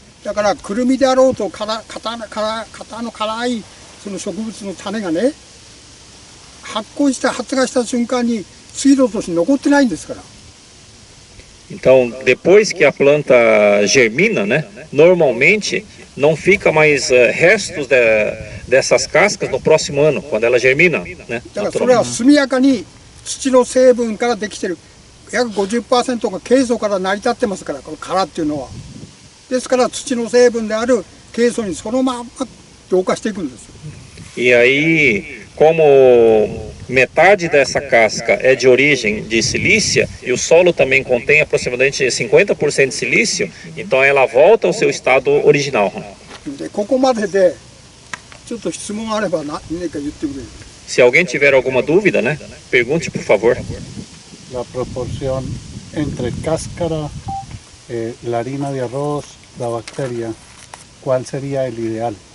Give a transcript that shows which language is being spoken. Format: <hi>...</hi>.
<ja>だからくるみであろうと型の辛いその植物の種がね発芽して発芽した瞬間に水路として残ってないんですから。</ja> <pt>Então, depois que a planta germina, né, normalmente não fica mais restos dessas cascas no próximo ano, quando ela germina, né?</pt> <ja>だからそれは速やかに土の成分からできてる約 50% がケイ素から成り立ってますから、この殻っていうのは。ですから土の成分であるケイ素にそのまま同化していくんですよ。</ja> <pt>E aí, como metade dessa casca é de origem de silícia e o solo também contém aproximadamente 50% de silício, então ela volta ao seu estado original.</pt> <ja>でここまででちょっと質問があれば何か言ってくれる。</ja> <pt>Se alguém tiver alguma dúvida, né, pergunte por favor.</pt> <es>La proporción entre cáscara, la harina de arroz, la bacteria, ¿cuál sería el ideal?</es>